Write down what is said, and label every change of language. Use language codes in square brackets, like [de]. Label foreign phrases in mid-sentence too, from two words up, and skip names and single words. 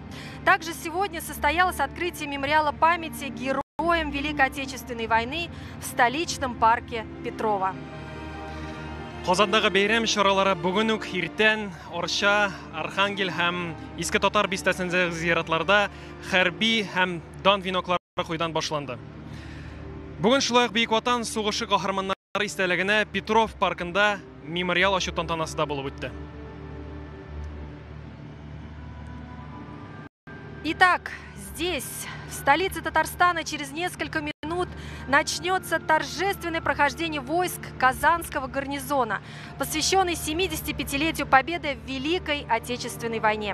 [ru] Также сегодня состоялось открытие мемориала памяти героям Великой Отечественной войны в столичном парке Петрова. [tt] Казандагы бәйрәм чаралары бүген үк иртән Орша, Архангель һәм Иске Татар бистәсендәге зияратларда хәрби һәм дан веноклары куйдан башланды. Бүген шулай ук Бөек Ватан сугышы каһарманнары истәлегенә Петров паркында мемориал ачу тантанасы да булып үтте. [ru] Итак, здесь, в столице Татарстана, через несколько минут начнется торжественное прохождение войск Казанского гарнизона, посвященный 75-летию победы в Великой Отечественной войне.